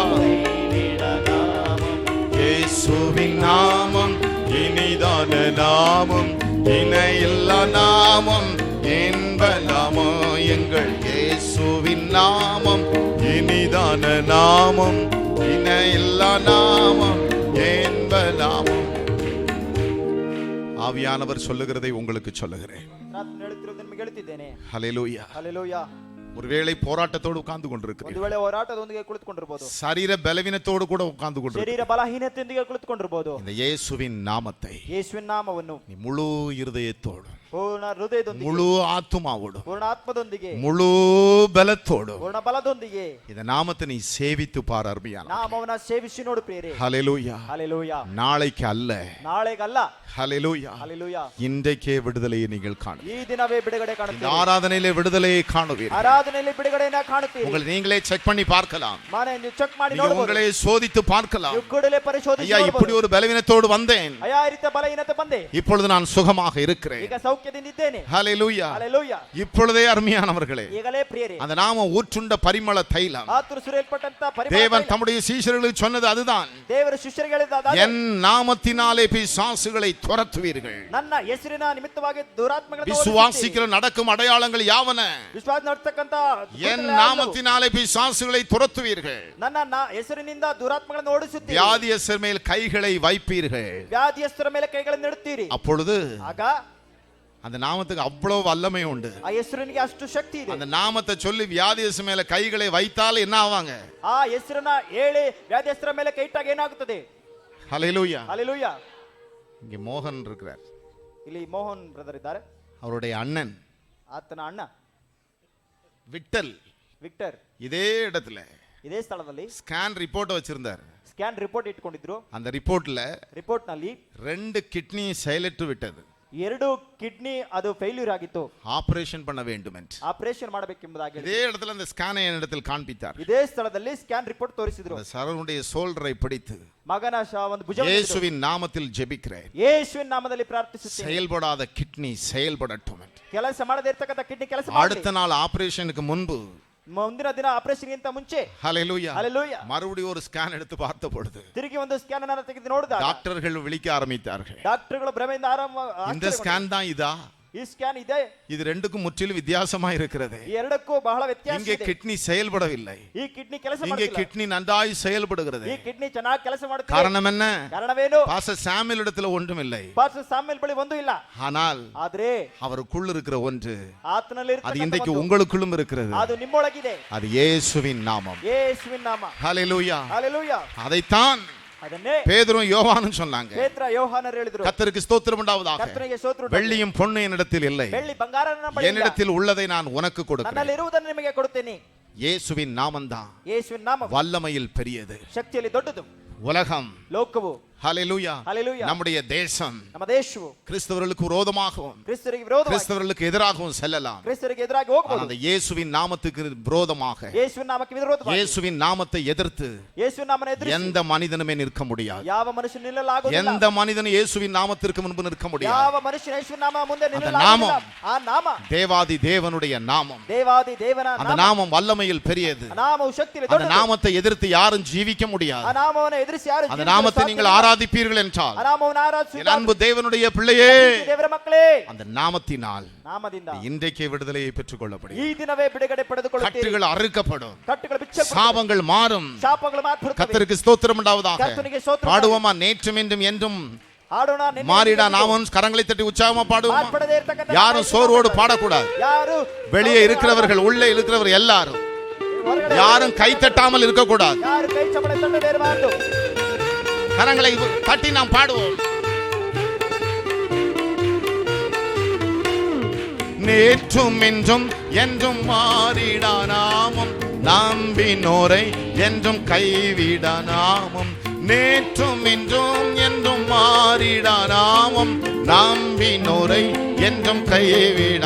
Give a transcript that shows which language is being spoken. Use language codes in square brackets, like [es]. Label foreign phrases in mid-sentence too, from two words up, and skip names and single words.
[ta] இயேசுவின் நாமம் இனிதான நாமம், இணையில்லா நாமம், இன்ப நாமம். எங்கள் இயேசுவின் நாமம் இனிதான நாமம், இணையில்லா நாமம், இன்ப நாமம். ஆவியானவர் சொல்லுகிறதை உங்களுக்கு சொல்லுகிறேன். [kn] ನಾನು ಹೇಳುತ್ತಿರುವುದನ್ನು ನಿಮಗೆ ಹೇಳುತ್ತಿದ್ದೇನೆ. [ta] ஹல்லேலூயா. [kn] ಹಲ್ಲೆಲೂಯಾ. [ta] ஒருவேளை போராட்டத்தோடு உட்கார்ந்து கொண்டிருக்கிறீர்கள். [kn] ಒಂದು ವೇಳೆ ಹೋರಾಟದೊಂದಿಗೆ ಕುಳಿತುಕೊಂಡಿರಬಹುದು. [ta] சரீர பலவீனத்தோடு கூட உட்கார்ந்து கொண்டிருக்கிறீர்கள். [kn] ಶರೀರ ಬಲಹೀನತೆಯೊಂದಿಗೆ ಕುಳಿತುಕೊಂಡಿರಬಹುದು. [ta] இந்த இயேசுவின் நாமத்தை [kn] ಯೇಸುವಿನ ನಾಮವನ್ನು [ta] நீ முழு இருதயத்தோடு [kn] ಪೂರ್ಣ ಹೃದಯದೊಂದಿಗೆ, [ta] முழு ஆத்துமாவோடும் [kn] ಪೂರ್ಣ ಆತ್ಮದೊಂದಿಗೆ, [ta] முழு பலத்தோடும் [kn] ಪೂರ್ಣ ಬಲದೊಂದಿಗೆ [ta] இந்த நாமத்தை நீ சேவித்து பார் அருமையான. [kn] ನಾಮವನ್ನ ಸೇವಿಸಿ ನೋಡು ಪ್ರಿಯರೇ. [ta] ஹல்லேலூயா. [kn] ஹalleluya. [ta] நாளைக்கு அல்ல, [kn] ನಾಳೆಗಲ್ಲ. [ta] ஹல்லேலூயா. [kn] ஹalleluya. [ta] இன்றைக்கே விடுதலையை நீங்கள் காணுவீர்கள். [kn] ಈ ದಿನವೇ ಬಿಡುಗಡೆ [ta] இந்த [kn] ಕಾಣುತ್ತೀರಿ. [ta] ஆராதனையிலே விடுதலையை காணுவீர்கள். [kn] ಆರಾಧನೆಯಲ್ಲಿ ಬಿಡುಗಡೆಯನ್ನ ಕಾಣುತ್ತೀರಿ. [ta] உங்களை நீங்களே செக் பண்ணி பார்க்கலாம். [kn] ಮಾನೆ ನೀವು ಚೆಕ್ ಮಾಡಿ [ta] நீங்க [kn] ನೋಡಬಹುದು. [ta] உங்களை சோதித்து பார்க்கலாம். [kn] ನೀವು ಕೂಡಲೇ ಪರಿಶೋಧಿಸಿ [ta] ஐயா, இப்படி [kn] ನೋಡಬಹುದು. [ta] ஒரு பலவீனத்தோடு வந்தேன், [kn] ಅಯ್ಯ, ಈ ರೀತಿಯ ಬಲಹೀನತೆ ಬಂದೆ, [ta] இப்பொழுது நான் சுகமாக இருக்கிறேன். [kn] ಈಗ ಸೌಖ್ಯದಿಂದ ಇದ್ದೇನೆ. [ta] ஹல்லேலூயா. [kn] ಹalleluya. [ta] இப்பொழுதே அருமையானவர்களே, [kn] ಈಗಲೇ ಪ್ರಿಯರೇ, [ta] அந்த நாம ஊற்றுண்ட பரிமள தைலம் [kn] ಆತುರ ಸುರಿಯಲ್ಪಟ್ಟಂತ ಪರಿಮಳ [ta] தேவன் [kn] ತೈಲ. [ta] தம்முடைய சீஷர்களுக்கு சொன்னது அதுதான். [kn] ದೇವರ ಶಿಷ್ಯರಿಗೆ ಹೇಳಿದ [ta] என் நாமத்தினாலே பிசாசுகளை துரத்துவீர்கள். [kn] ನನ್ನ ಹೆಸರಿನ ನಿಮಿತ್ತವಾಗಿ ದುರಾತ್ಮಗಳನ್ನು [ta] விசுவாசிக்கிற நடக்கும் அடையாளங்கள் யாவன? [kn] ವಿಶ್ವಾಸ ನಡ್ತಕ್ಕಂತ [ta] என் நாமத்தினாலே பிசாசுகளை துரத்துவீர்கள். [kn] ನನ್ನ ಹೆಸರಿನಿಂದ ದುರಾತ್ಮಗಳನ್ನು ಓಡಿಸುತ್ತೀರಿ. [ta] வியாதியஸ்தர் மேல் கைகளை வைப்பீர்கள். [kn] ವ್ಯಾಧಿಯಸ್ಥರ ಮೇಲೆ ಕೈಗಳನ್ನು ಇಡುತ್ತೀರಿ. [ta] அப்பொழுது [kn] ಆಗ [ta] அந்த நாமத்துக்கு அவ்வளவு வல்லமை உண்டு. [kn] ಆ ಹೆಸರಿನಿಗೆ ಅಷ್ಟು ಶಕ್ತಿ ಇದೆ. [ta] அந்த நாமத்தை சொல்லி வியாதியஸ்தர் மேல கைகளை வைத்தால் என்ன ஆவாங்க? [kn] ಆ ಹೆಸರನ್ನ ಹೇಳಿ ವ್ಯಾಧಿಯಸ್ಥರ ಮೇಲೆ ಕೈ ಇಟ್ಟಾಗ ಏನಾಗುತ್ತದೆ? [ta] ஹல்லேலூயா. [kn] ಹalleluya. [ta] இங்கே மோகன் இருக்கிறார். [kn] ಇಲ್ಲಿ ಮೋಹನ್ ಬ್ರದರ್ ಇದ್ದಾರೆ. [ta] அவருடைய அண்ணன் [kn] ಆತನ ಅಣ್ಣ [ta] விட்டல் [kn] ವಿಕ್ಟರ್ [ta] இதே இடத்துல [kn] ಇದೇ ಸ್ಥಳದಲ್ಲಿ [en] scan report [ta] வச்சிருந்தார். [en] scan report [kn] ಇಟ್ಕೊಂಡಿದ್ರು. [ta] அந்த ரிப்போர்ட்ல [kn] ರಿಪೋರ್ಟ್ ನಲ್ಲಿ [ta] 2 கிட்னி செயலற்று விட்டது. [kn] 2 ಕಿಡ್ನಿ ಅದು ಫೇಲ್ಯೂರ್ ಆಗಿತ್ತು. [ta] ஆபரேஷன் பண்ண வேண்டும் என்று [kn] ಆಪರೇಷನ್ ಮಾಡಬೇಕೆಂಬುದಾಗಿ [ta] இதே இடத்துல அந்த ஸ்கேனை என்னிடத்தில் காண்பித்தார். [kn] ಇದೇ ಸ್ಥಳದಲ್ಲಿ [en] scan report [kn] ತೋರಿಸಿದ್ರು. [ta] அந்த சரவனுடைய சோல்டரை பிடித்து [kn] ಮಗನ ಒಂದು ಭುಜ [ta] இயேசுவின் நாமத்தில் ஜெபிக்கிறேன், [kn] ಯೇಸುವಿನ ನಾಮದಲ್ಲಿ ಪ್ರಾರ್ಥಿಸುತ್ತೇನೆ, [ta] செயல்படாத கிட்னி செயல்படட்டும் என்று. [kn] ಕೆಲಸ ಮಾಡದೇ ಇರತಕ್ಕಂತ ಕಿಡ್ನಿ ಕೆಲಸ ಮಾಡಲಿ. [ta] அடுத்த நாள் ஆபரேஷனுக்கு முன்பு, [kn] ಮುಂದಿನ ದಿನ ಆಪರೇಷನ್ ಗಿಂತ ಮುಂಚೆ [ta] ஹல்லேலூயா, [kn] ಹalleluya, [ta] மறுபடியும் ஒரு ஸ்கேன் எடுத்து பார்த்த பொழுது [kn] ತಿರುಗಿ ಒಂದು ಸ್ಕ್ಯಾನ್ ಅನ್ನು ತೆಗೆದು ನೋಡಿದಾಗ [ta] டாக்டர்கள் விழிக்க ஆரம்பித்தார்கள். [kn] ಡಾಕ್ಟರ್ಗಳು ಭ್ರಮೆಯಿಂದ [ta] இந்த ஸ்கேன் தான் இதா? [kn] ಈ ಸ್ಕ್ಯಾನ್ ಇದೆ, [ta] இது ரெண்டுக்கும் முற்றிலும் வித்தியாசமா இருக்கிறது. [kn] ಈ ಎರಡಕ್ಕೂ ಬಹಳ ವ್ಯತ್ಯಾಸ [ta] இங்கே [kn] ಇದೆ. [ta] கிட்னி செயல்படவில்லை, [kn] ಈ ಕಿಡ್ನಿ ಕೆಲಸ [ta] இங்கே [kn] ಮಾಡುತ್ತಿಲ್ಲ. [ta] கிட்னி நன்றாய் செயல்படுகிறது. [kn] ಈ ಕಿಡ್ನಿ ಚೆನ್ನಾಗಿ ಕೆಲಸ ಮಾಡುತ್ತಿದೆ. [ta] காரணம் என்ன? [kn] ಕಾರಣವೇನು? [ta] பாஸ்டர் சாமுவேல் இடத்துல ஒன்றுமில்லை, [kn] ಪಾಸ್ಟರ್ ಸಾಮ್ಯೇಲ್ ಬಳಿ ಒಂದು ಇಲ್ಲ. [ta] ஆனால் [kn] ಆದ್ರೆ [ta] அவருக்குள் இருக்கிற ஒன்று, [kn] ಆತನಲ್ಲಿ [ta] அது [kn] ಇರತಕ್ಕಂತ [ta] இன்றைக்கு [kn] ಒಂದು, [ta] உங்களுக்குள்ளும் இருக்கிறது. [kn] ಅದು ನಿಮ್ಮೊಳಗಿದೆ. [ta] அது இயேசுவின் நாமம். [kn] ಯೇಸುವಿನ ನಾಮ. [ta] ஹல்லேலூயா. [kn] ಹalleluya. [ta] அதைத்தான் [kn] ಅದನ್ನೇ [ta] பேதுரும் யோவானும் சொன்னாங்க. [kn] ಪೇತ್ರ ಯೋಹಾನರು ಹೇಳಿದ್ರು. [ta] கர்த்தருக்கு ஸ்தோத்திரம் உண்டாவதாக. [kn] ಕರ್ತನಿಗೆ ಸ್ತೋತ್ರ ಉಂಟಾಗಲಿ. [ta] வெள்ளியும் பொன்னும் என்னிடத்தில் இல்லை, [kn] ಬೆಳ್ಳಿ ಬಂಗಾರ ನನ್ನ ಬಳಿ ಇಲ್ಲ. [ta] என்னிடத்தில் உள்ளதை நான் உனக்கு கொடுக்கிறேன். [kn] ನನ್ನಲ್ಲಿ ಇರುವುದನ್ನು ನಿಮಗೆ ಕೊಡುತ್ತೇನೆ. [ta] இயேசுவின் நாமம்தான் [kn] ಯೇಸುವಿನ ನಾಮ [ta] வல்லமையில் பெரியது. [kn] ಶಕ್ತಿಯಲ್ಲಿ ದೊಡ್ಡದು. [ta] உலகம், [kn] ಲೋಕವು, [ta] ஹல்லேலூயா, [kn] ಹalleluya, [ta] நம்முடைய தேசம் [kn] ನಮ್ಮ ದೇಶವು [ta] கிறிஸ்தவர்களுக்கு விரோதமாகவும் [kn] ಕ್ರಿಸ್ತರಿಗೆ ವಿರೋಧವಾಗಿ, [ta] கிறிஸ்தவர்களுக்கு எதிராகவும் செல்லலாம். [kn] ಕ್ರಿಸ್ತರಿಗೆ ಎದುರಾಗಿ [ta] ஆனால் [kn] ಹೋಗಬಹುದು. [ta] அந்த இயேசுவின் நாமத்துக்கு விரோதமாக, [kn] ಯೇಸುವಿನ ನಾಮಕ್ಕೆ ವಿರೋಧವಾಗಿ, [ta] இயேசுவின் நாமத்தை எதிர்த்து [kn] ಯೇಸುವಿನ ನಾಮನ ಎದುರಿಸಿ [ta] எந்த மனிதனுமே நிற்க முடியாது. [kn] ಯಾವ ಮನುಷ್ಯನು ನಿಲ್ಲಲಾಗುವುದಿಲ್ಲ. [ta] எந்த மனிதனும் இயேசுவின் நாமத்திற்கு முன்பு நிற்க முடியாது. [kn] ಯಾವ ಮನುಷ್ಯನ ಯೇಸುವಿನ ನಾಮ ಮುಂದೆ [ta] அந்த [kn] ನಿಲ್ಲಲಾಗುವುದಿಲ್ಲ. [ta] நாமம் [kn] ಆ ನಾಮ [ta] தேவாதி தேவனுடைய நாமம். [kn] ದೇವಾದಿ ದೇವನ [ta] அந்த [kn] ನಾಮ. [ta] நாமம் வல்லமையில் பெரியது. [kn] ಆ ನಾಮವು ಶಕ್ತಿಯಲ್ಲಿ [ta] அந்த [kn] ದೊಡ್ಡದು. [ta] நாமத்தை எதிர்த்து யாரும் ஜீவிக்க [kn] ಆ [ta] முடியாது. [kn] ನಾಮವನ್ನು ಎದುರಿಸಿ ಯಾರು [ta] அந்த [kn] ಜೀವಿಸಲು [ta] நாமத்தை [kn] ಸಾಧ್ಯವಿಲ್ಲ. [ta] நீங்கள் ஆராதிப்பீர்கள் என்றால், [kn] ಆ ನಾಮವನ್ನು [ta] என் [kn] ಆರಾಧಿಸುತ್ತಾ [ta] அன்பு தேவனுடைய பிள்ளையே, [kn] ದೇವರ ಮಕ್ಕಳೇ, [ta] அந்த நாமத்தினால் [kn] ನಾಮದಿಂದ [ta] இன்றைக்கே விடுதலையை பெற்றுக் கொள்ளப்படும். [kn] ಈ ದಿನವೇ ಬಿಡುಗಡೆ ಪಡೆದುಕೊಳ್ಳುತ್ತೀರಿ. [ta] கட்டுகள் அறுக்கப்படும், [kn] ಕಟ್ಟುಗಳು ಬಿಚ್ಚಲ್ಪಡುತ್ತವೆ. [ta] சாபங்கள் மாறும். [kn] ಶಾಪಗಳು ಮಾತ್ರ [ta] கர்த்தருக்கு ஸ்தோத்திரம் உண்டாவதாக. கர்த்தனுக்கு ஸ்தோத்திரம். பாடுவோமா? நேற்றும் இன்றும் என்றும் [kn] ಹಾಡೋಣ. ನಿನ್ನೆ [ta] மாறிடா [kn] ಇಂದಿಗೂ [ta] நாமும் கரங்களை தட்டி உற்சாகமா பாடுவோமா? [kn] ಮಾರ್ಪಡದೇ ಇರತಕ್ಕಂತ [ta] யாரும் சோர்வோடு பாடக்கூடாது. [kn] ಯಾರು [ta] வெளியே இருக்கிறவர்கள், உள்ளே இருக்கிறவர் எல்லாரும் [kn] ಹೊರಗಡೆ [ta] யாரும் கை தட்டாமல் இருக்கக்கூடாது. [kn] ಯಾರು ಕೈ ಚಪಳ ತಟ್ಟದೇ ಇರಬಾರದು. [ta] கரங்களை தட்டி நாம் பாடுவோம். நேற்றும் என்றும் என்றும் மாறிடா நாமம், நம்பினோரை என்றும் கைவிட நாமம். நேற்றும் என்றும் என்றும் மாறிடா நாமம், நம்பினோரை என்றும் கைவிட.